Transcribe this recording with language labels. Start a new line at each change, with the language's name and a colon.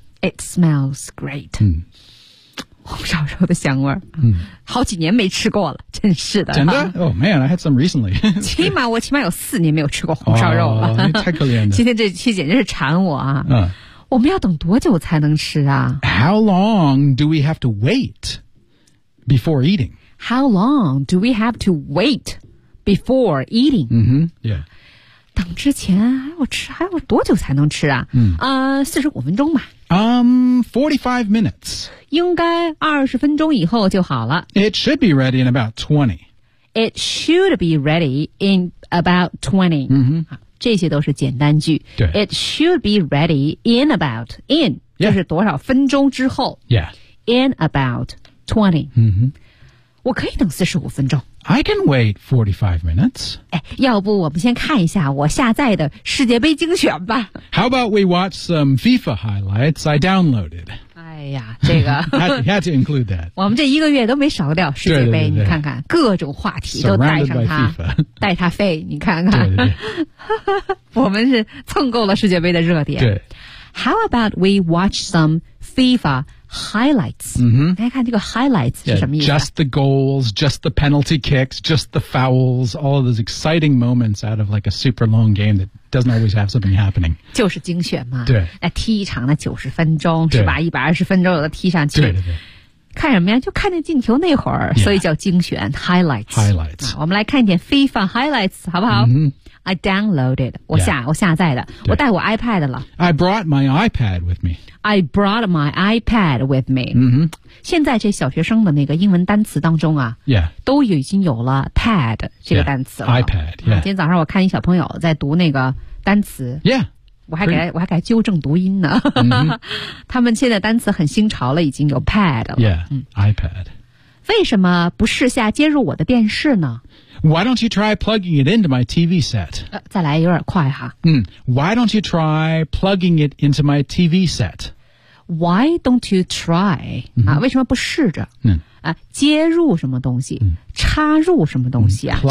English: It smells great. 嗯。
Chinese: 小时候的香味儿、嗯、好几年没吃过了，真是的。真的、啊、
English: Oh man, I had some recently.
Chinese: 起码我起码有四年没有吃过红烧肉了。 Oh, 太可怜了。今天这期简直是馋我啊。嗯。我们要等多久才能吃啊
English: ?How long do we have to wait before eating? How long do we have to wait before eating? 嗯哼 yeah.
Chinese: 等之前还要吃还要多久才能吃啊嗯。 45分钟吧。
English: 45 minutes.
Chinese: 应该20分钟以后就好了。
English: It should be ready in about 20. It should be ready in about 20. 嗯哼。
Chinese: 这些都是简单句。对。
English: It should be ready in about, in,、 yeah.
Chinese: 就是多少分钟之后。
English: Yeah. In about 20. 嗯哼。
Chinese: 我可以等45分钟。
English: I can wait 45 minutes.
Chinese: 哎，要不我们先看一下我下载的世界杯精选吧。
English: How about we watch some FIFA highlights I downloaded?
Chinese: 哎呀，这个。
English: had to include that.
Chinese: 我们这一个月都没少掉世界杯，对对对对你看看，各种话题都带上它，带它飞，你看看。对对对我们是蹭够了世界杯的热点。对。
English: How about we watch some FIFA highlights?、 Mm-hmm.
Chinese: 大家看这个 highlights 是什么意思、
English: yeah, Just the goals, just the penalty kicks, just the fouls, all of those exciting moments out of like a super long game that doesn't always have something happening.
Chinese: 就是精选嘛。对。那踢一场的90分钟是吧 ?120 分钟有的踢上去。对对对。看什么呀就看见进球那会儿、
English: yeah.
Chinese: 所以叫精选 highlights。
English: Highlights、
Chinese: 啊。我们来看一点 FIFA highlights, 好不好、
English: mm-hmm. I downloaded,
Chinese: 我下、
English: yeah.
Chinese: 我下载的我带我 iPad 了。
English: I brought my iPad with me. I brought my iPad with me.、 Mm-hmm.
Chinese: 现在这小学生的那个英文单词当中啊、
English: yeah.
Chinese: 都已经有了 pad 这个单词了。
English: Yeah. iPad, yeah.、
Chinese: 啊、今天早上我看一小朋友在读那个单词。
English: Yeah.
Chinese: 我还给他纠正读音呢。
English: Mm-hmm.
Chinese: 他们现在单词很新潮了已经有 pad 了。
English: Yeah,、嗯、iPad.
Chinese: 为什么不试下接入我的电视呢
English: Why don't you try plugging it into my TV set?、
Chinese: 再来有点快哈。
English: 嗯、Why don't you try plugging it into my TV set? Why don't you try?、嗯
Chinese: 啊、为什么不试着、嗯啊、接入什么东西、嗯、插入什么东西、啊嗯、